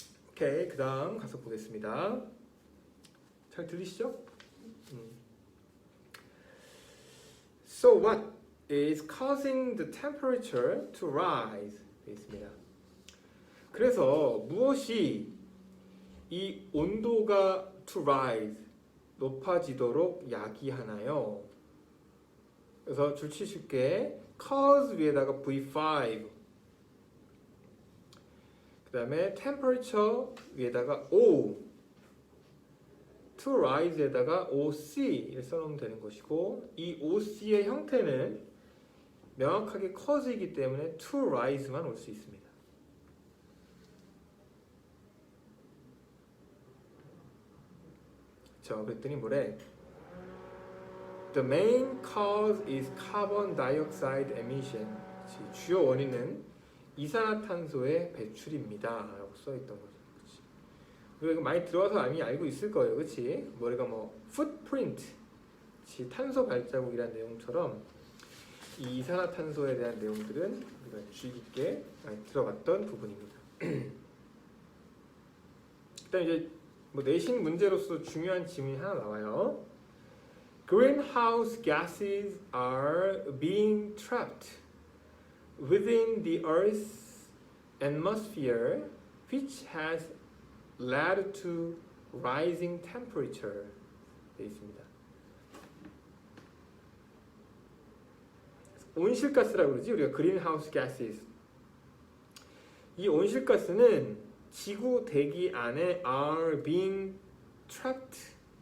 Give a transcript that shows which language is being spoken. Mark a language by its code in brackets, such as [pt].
[ko] 오케이, 그 다음 가서 보겠습니다. 잘 들리시죠? [en] So what is causing the temperature to rise? [ko] 되어 있습니다. 그래서 무엇이 이 온도가 [en] to rise, [ko] 높아지도록 야기하나요? 그래서 줄치 쉽게 cause 위에다가 V5, 그 다음에 temperature 위에다가 O, to rise에다가 OC를 써놓으면 되는 것이고, 이 OC의 형태는 명확하게 cause이기 때문에 to rise만 올 수 있습니다. 자, 그랬더니 뭐래? [en] The main cause is carbon dioxide emission. [ko] 주요 원인은 이산화탄소의 배출입니다. 라고 써있던 거죠. 그치? 우리가 이거 많이 들어와서 이미 알고 있을 거예요. 그치? 우리가 뭐 footprint, 탄소 발자국이라는 내용처럼 이 이산화탄소에 대한 내용들은 우리가 주의 깊게 많이 들어봤던 부분입니다. 일단 이제 뭐 내신 문제로서 중요한 질문이 하나 나와요. [en] Greenhouse gases are being trapped within the Earth's atmosphere, which has led to rising temperature. [ko] 되어 있습니다. 온실가스라고 그러지, 우리가 greenhouse gases. 이 온실가스는 지구 대기 안에 [en] are being trapped.